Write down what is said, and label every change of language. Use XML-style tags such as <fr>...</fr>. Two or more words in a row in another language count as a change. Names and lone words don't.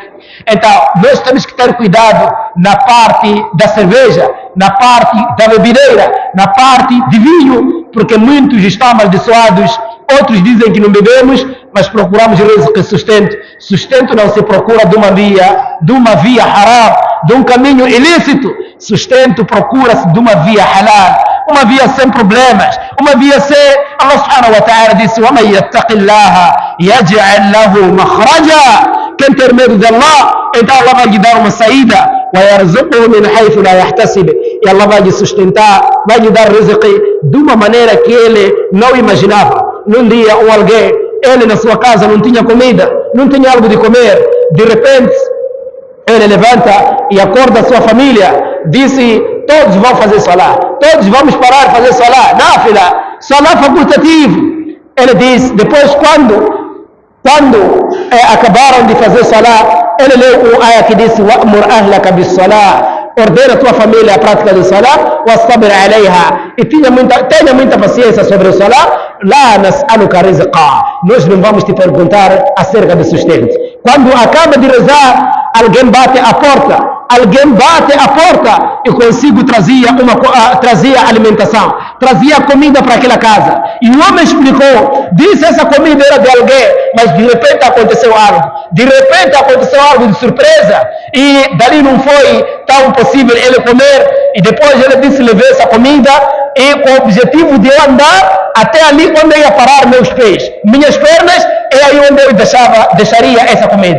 <pt>Então, nós temos que ter cuidado na parte da cerveja, na parte da bebedeira, na parte de vinho, porque muitos estão amaldiçoados, outros dizem que não bebemos, mas procuramos sustento. Sustento não se procura de uma via haram, de um caminho ilícito. Sustento procura-se de uma via halal, uma via sem problemas, uma via sem...</pt> <ar>الله سبحانه وتعالى disse: وَمَنْ يَتَّقِ اللَّهَ يَجْعَلْ لَهُ مَخْرَجًا.</ar> <pt>Quem ter medo de Allah, então Allah vai lhe dar uma saída.</pt> <ar>وَيَرْزُقُهُ مِنْ حَيْثُ لَا يَحْتَسِبُ.</ar> <pt>E Allah vai lhe sustentar, vai lhe dar rizq de uma maneira que ele não imaginava. Num dia, alguém, ele na sua casa não tinha comida, não tinha algo de comer. De repente, ele levanta e acorda a sua família, disse: todos vão fazer salah, todos vamos parar de fazer salah, náfila, salah facultativo. Ele disse, depois quando acabaram de fazer salah, ele leu o ayah que disse:</pt> <ar>وَأْمُرْ أَهْلَكَ بِالصَّلَاةِ.</ar> <pt>Ordena a tua família a prática do salah,</pt> <ar>وَاصْطَبِرْ عَلَيْهَا.</ar> <pt>E tenha muita paciência sobre o salah.</pt> <ar>لَا نَسْأَلُكَ رِزْقًا.</ar> <pt>Nós não vamos te perguntar acerca do sustento. Quando acaba de rezar, alguém bate a porta e consigo trazia alimentação, trazia comida para aquela casa. E o homem explicou, disse: essa comida era de alguém, mas de repente aconteceu algo de surpresa, e dali não foi tão possível ele comer, e depois ele disse: levei essa comida, e com o objetivo de eu andar até ali onde eu ia parar meus pés, minhas pernas, é aí onde eu deixaria essa comida.</pt>